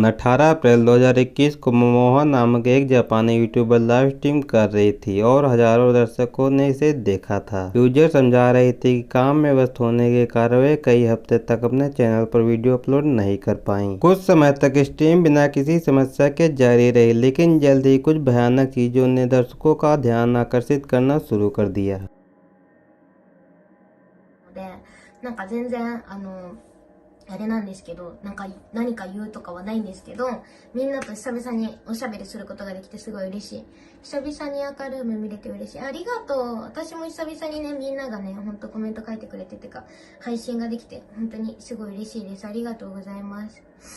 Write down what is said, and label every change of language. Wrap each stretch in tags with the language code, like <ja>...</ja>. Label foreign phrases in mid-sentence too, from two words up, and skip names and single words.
<hi>18 अप्रैल 2021 को मोमोहा नामक एक जापानी यूट्यूबर</hi> <en>live stream</en> <hi>कर रही थी और हजारों दर्शकों ने इसे देखा था। यूजर समझा रही थी कि काम में व्यस्त होने के कारण वे कई हफ्ते तक अपने चैनल पर वीडियो अपलोड नहीं कर पाई। कुछ समय तक स्ट्रीम बिना किसी समस्या के जारी रही, लेकिन जल्द ही कुछ भयानक चीजों ने दर्शकों का ध्यान आकर्षित करना शुरू कर दिया।</hi> <ja>なんか全然あれなんですけど、何か言うとかはないんですけど、みんなと久々におしゃべりすることができてすごい嬉しい。久々に明るい目見れて嬉しい。ありがとう。私も久々にね、みんながね、ほんとコメント書いてくれててか、配信ができて、本当にすごい嬉しいです。ありがとうございます。</ja>